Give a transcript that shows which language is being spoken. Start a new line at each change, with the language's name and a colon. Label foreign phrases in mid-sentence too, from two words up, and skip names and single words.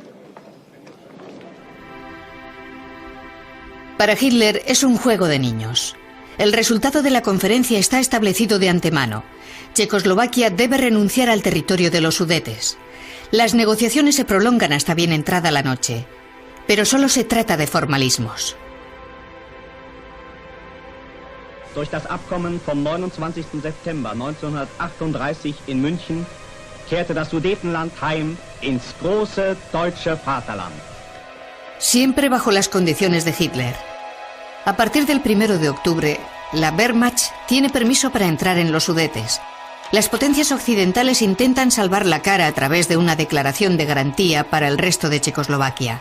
Spanish: Para Hitler es un juego de niños. El resultado de la conferencia está establecido de antemano. Checoslovaquia debe renunciar al territorio de los Sudetes. Las negociaciones se prolongan hasta bien entrada la noche, pero solo se trata de formalismos.
German: Durch das Abkommen vom 29. September 1938 in München kehrte das Sudetenland heim ins große deutsche Vaterland.
Spanish: Siempre bajo las condiciones de Hitler. A partir del 1 de octubre, la Wehrmacht tiene permiso para entrar en los Sudetes. Las potencias occidentales intentan salvar la cara a través de una declaración de garantía para el resto de Checoslovaquia.